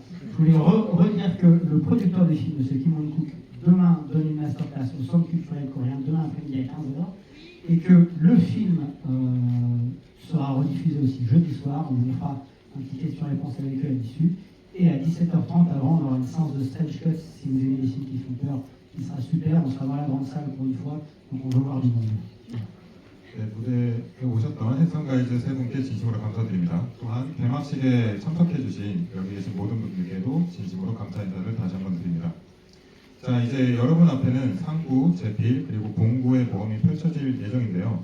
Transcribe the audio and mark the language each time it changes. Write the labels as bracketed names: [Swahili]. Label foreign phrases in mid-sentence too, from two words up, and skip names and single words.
[French] Je voulais redire que le producteur du film, M. Kim Won-kook, demain donne une masterclass au Centre culturel coréen, demain après-midi à 15h, et que le film sera rediffusé aussi jeudi soir. On vous fera un petit question-réponse avec eux là-dessus. Et à 17h30, avant, on aura une séance de [English] stretch cuts. [French] Si vous aimez les films qui font peur, qui sera super. On sera dans la grande salle pour une fois, donc on veut voir du monde. [Korean] 네, 무대에 오셨던 핸섬 가이즈 세 분께 진심으로 감사드립니다. 또한 개막식에 참석해주신 여기 계신 모든 분들께도 진심으로 감사 인사를 다시 한번 드립니다. 자, 이제 여러분 앞에는 상구, 제필, 그리고 봉구의 모험이 펼쳐질 예정인데요.